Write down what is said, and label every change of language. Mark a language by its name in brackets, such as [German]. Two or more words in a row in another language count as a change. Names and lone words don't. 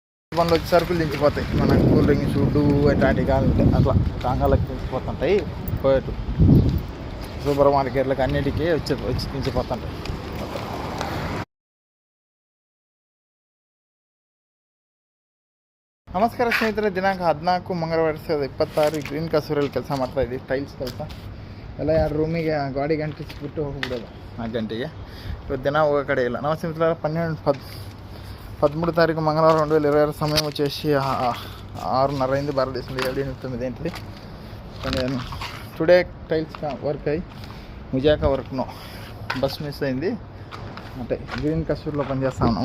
[Telugu] పనులు వచ్చి సరుకులు దించిపోతాయి. మన [English] cool drinks [Telugu] ఫుడ్డు అట్లాంటివి కావాలంటే అట్లా టాంగాలకు దించిపోతుంటాయి. పోయేటు సూపర్ మార్కెట్లకు అన్నిటికీ వచ్చి దించిపోతుంటాయి. [Kannada] ನಮಸ್ಕಾರ ಸ್ನೇಹಿತರೆ, ದಿನಾಂಕ 14 ಮಂಗಳವಾರ 2026 ಗ್ರೀನ್ ಕಸೂರಲ್ಲಿ ಕೆಲಸ ಮಾಡ್ತಾ ಇದ್ದೀವಿ. ಟೈಲ್ಸ್ ಕೆಲಸ ಎಲ್ಲ 2 ರೂಮಿಗೆ ಗಾಡಿಗೆ ಅಂಟಿಸ್ಬಿಟ್ಟು ಹೋಗ್ಬಿಡೋದು 4 ಗಂಟೆಗೆ. ಇವತ್ತು ದಿನ ಹೋಗೋ ಕಡೆ ಇಲ್ಲ. [Telugu] నమస్తే మిత్రులారా, 13 తారీఖు మంగళవారం 2026 సమయం వచ్చేసి 6:30 అయింది. భారతదేశంలో 7:09 ఏంటిది. [English] today tiles work [Telugu] అయ్యి ముజాకా [English] work no bus miss అయింది. అంటే గ్రీన్ కసూర్లో పనిచేస్తా ఉన్నాం.